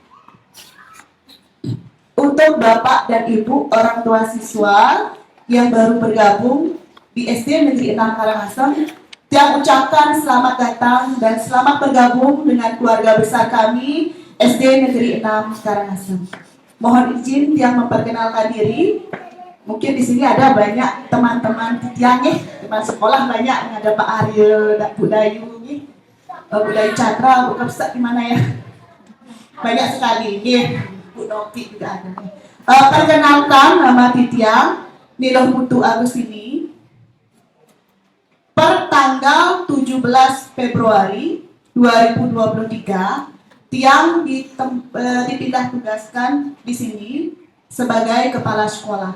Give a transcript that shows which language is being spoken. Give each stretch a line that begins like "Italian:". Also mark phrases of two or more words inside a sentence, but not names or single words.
Indonesian: Untuk Bapak dan Ibu orang tua siswa yang baru bergabung di SD Negeri 6 Karangasem, saya ucapkan selamat datang dan selamat bergabung dengan keluarga besar kami SD Negeri 6 Karangasem. Mohon izin yang memperkenalkan diri. Mungkin di sini ada banyak teman-teman titiang teman sekolah banyak, ada Pak Aryo, Bu Dayu Bu Dayu Chandra, Bu Kapsa gimana ya? Banyak sekali Bu Nopi juga ada. Perkenalkan nama titiang Niloh Putu Agus ini. Per tanggal 17 Februari 2023, Tiang dipindah tugaskan di sini sebagai kepala sekolah.